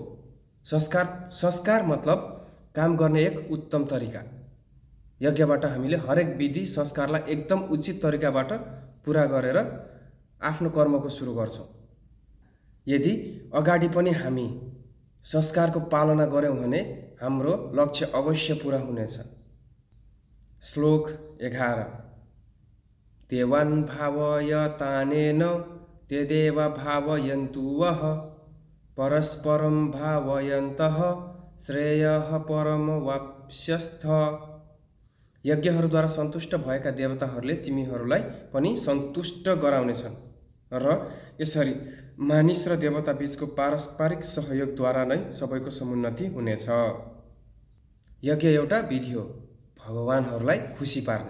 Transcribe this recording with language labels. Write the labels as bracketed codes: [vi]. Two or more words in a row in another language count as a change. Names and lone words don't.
[ne] संस्कार मतलब काम गर्ने एक उत्तम तरिका। यज्ञबाट हामीले हरेक विधि संस्कारलाई एकदम उचित तरिकाबाट पुरा गरेर आफ्नो कर्मको सुरु गर्छौँ। यदि अगाडि पनि हामी संस्कारको पालना गऱ्यौँ भने हाम्रो लक्ष्य अवश्य पुरा हुनेछ। [sa] श्लोक 11 देवान् भावयतानेन तेदेव भावयन्तु वः परस्परं भावयन्तः श्रेयः परमवाप्स्यस्थ। [ne] यज्ञहरूद्वारा सन्तुष्ट भएका देवताहरूले तिमीहरूलाई पनि सन्तुष्ट गराउनेछन् र यसरी मानिस र देवता बीचको पारस्परिक सहयोगद्वारा नै सबैको समुन्नति हुनेछ। यज्ञ एउटा विधि हो भगवानहरूलाई खुसी पार्ने।